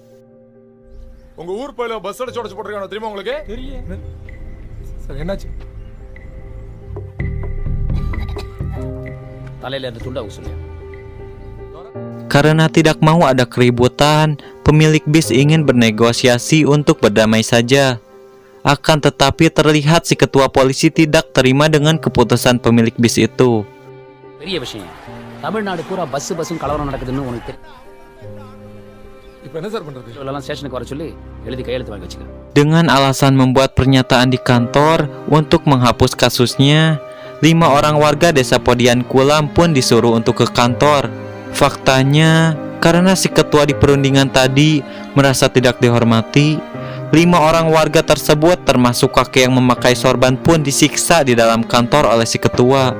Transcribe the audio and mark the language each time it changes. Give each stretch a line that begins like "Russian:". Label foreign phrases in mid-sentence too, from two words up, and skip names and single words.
Indonesian: Karena tidak mau ada keributan, pemilik bis ingin bernegosiasi untuk berdamai saja. Akan tetapi terlihat si ketua polisi tidak terima dengan keputusan pemilik bis itu.
Tamil: பெரிய விஷயம் தமிழ்நாடு பூரா பஸ்ஸும் கலவரம் நடக்குதுன்னு உனக்கு தெரியும். இப்போ என்ன சார் பண்றது? இதெல்லாம் ஸ்டேஷனுக்கு வர சொல்லி எழுதி கையெழுத்து வாங்கி வச்சுக்க.
Indonesian: Dengan alasan membuat pernyataan di kantor untuk menghapus kasusnya, 5 orang warga desa Podian Kulam pun disuruh untuk ke kantor. Faktanya, karena si ketua di perundingan tadi merasa tidak dihormati, 5 orang warga tersebut termasuk kakek yang memakai sorban pun disiksa di dalam kantor oleh si ketua.